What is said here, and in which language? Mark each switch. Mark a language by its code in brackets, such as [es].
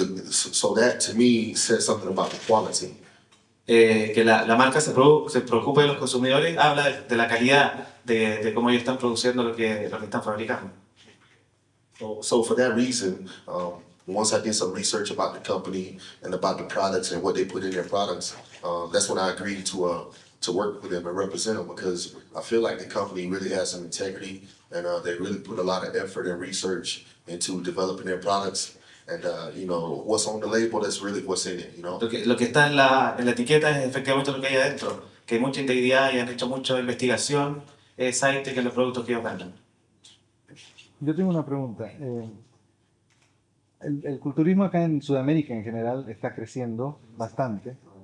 [en] So that to me says something about the quality. [es] Que la marca se preocupe de los consumidores, habla de la calidad de cómo ellos están produciendo lo que están fabricando. [en] So for that reason, once I did some research about the company and about the products and what they put in their products, that's when I agreed to work with them and represent them, because I feel like the company really has some integrity and they really put a lot of effort and research into developing their products. And what's on the label, that's really what's in it, [es] Lo que está en la etiqueta es efectivamente lo que hay adentro, que hay mucha integridad y han hecho mucha investigación, Cytec en los productos que ellos venden. Yo tengo una pregunta. El culturismo acá en Sudamérica en general está creciendo bastante.